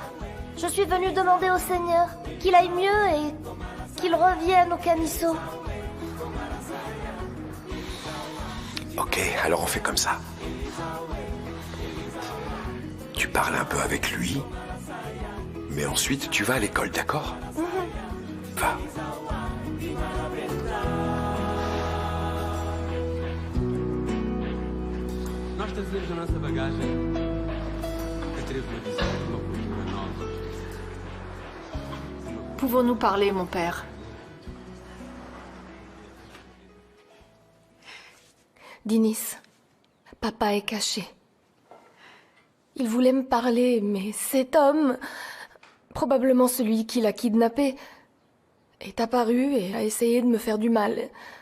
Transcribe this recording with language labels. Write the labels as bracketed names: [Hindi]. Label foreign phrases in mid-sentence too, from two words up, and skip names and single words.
[French] Je suis venue demander au Seigneur qu'il aille mieux et qu'il revienne au Canisso. Ok, alors on fait comme ça. Tu parles un peu avec lui, mais ensuite tu vas à l'école, d'accord? Va. [Portuguese] Nós trazemos a nossa bagagem. Atrevo-me a dizer uma coisa nova. [French] Pouvons-nous parler, mon père? Dinis, papa est caché. Il voulait me parler, mais cet homme, probablement celui qui l'a kidnappé, est apparu et a essayé de me faire du mal.